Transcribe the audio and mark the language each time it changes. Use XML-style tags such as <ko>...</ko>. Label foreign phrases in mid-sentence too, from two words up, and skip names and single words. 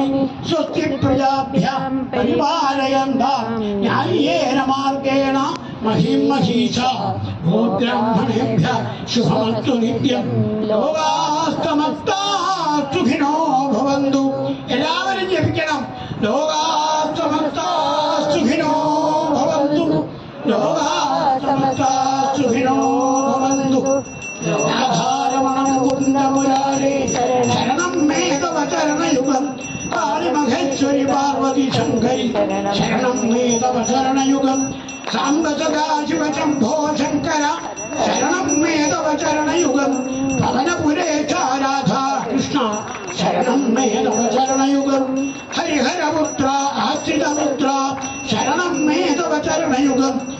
<sa>സ്വസ്തി പ്രജാഭ്യാം പരിപാലയന്താം ന്യായേന മാർഗേണ മഹിമഹീഷാഃ ഗോ ബ്രാഹ്മണേഭ്യഃ ശുഭമസ്തു നിത്യം ലോകാഃ സമസ്താഃ സുഖിനോ ഭവന്തു.</sa> <ml>എല്ലാവരും ജപിക്കണം.</ml> <sa>ലോകാഃ സമസ്താഃ സുഖിനോ ഭവന്തു. ലോകാഃ സമസ്താഃ സുഖിനോ ഭവന്തു. രാധാരമണം കുന്ദമുരാരേ ശരണം മേ തവ ചരണയുഗം കാളിമഹേശ്വരി പാർവതി ശങ്കരി ശരണം മേ തവ ചരണയുഗം സാംബ സദാ ശിവ ശംഭോ ശങ്കര ശരണം മേ തവ ചരണയുഗം പവനപുരേശ രാധാ കൃഷ്ണ ശരണം മേ തവ ചരണയുഗം ഹരിഹരപുത്ര ആശ്രിതപുത്ര ശരണം മേ തവ ചരണയുഗം</sa>